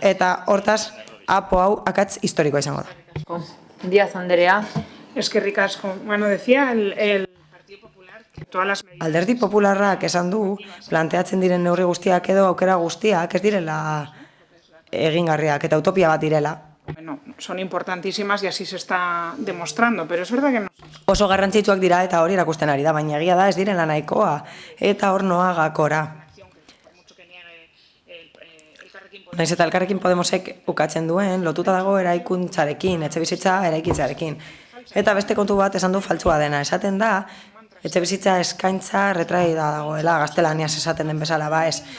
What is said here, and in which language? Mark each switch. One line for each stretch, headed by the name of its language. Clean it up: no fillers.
Basque: Eta hortaz, APO hau akats historikoa izango da. Díaz Andrea. Eskerrik asko.
Spanish: Bueno, decía el
Basque: Alderdi Popularrak esan du, planteatzen diren neurri guztiak edo aukera guztiak ez direla egingarriak eta utopia bat direla.
Spanish: Bueno, son importantísimas y así se está demostrando, pero es verdad que no.
Basque: oso garrantzitsuak dira eta hori erakusten ari da, baina egia da ez direla nahikoa eta hor noa gakora. Naiz eta Elkarrekin Podemosek ukatzen duen, lotuta dago eraikuntzarekin, etxebizitza eraikitzarekin. Eta beste kontu bat esan du faltsua dena, esaten da, etxebizitza eskaintza retraída dagoela, gaztelaniaz esaten den bezala, ez.